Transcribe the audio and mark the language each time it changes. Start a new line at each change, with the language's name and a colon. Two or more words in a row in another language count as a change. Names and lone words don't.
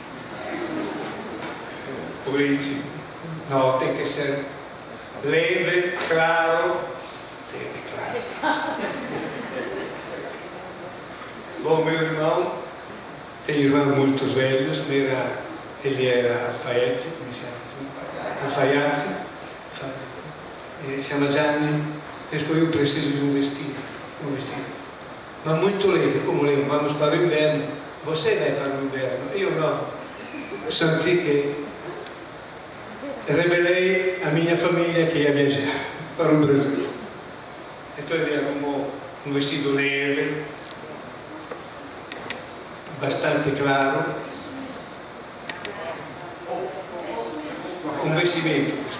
Portuguese: O Ricci: não, tem que ser leve, claro. Leve, claro. Bom, meu irmão, tem irmãos muito velhos, ele era alfaiate,
Italian: come si chiama?
Portuguese: Alfaiate, chama Gianni,
Italian: dice: io preciso di un vestito, ma
Portuguese: muito leve, como leve, vamos para o inverno. Você vai para o inverno, eu não. Senti que revelei a minha família que ia viajar para o Brasil. Então ele arrumou um vestido leve, bastante claro, um vestimento.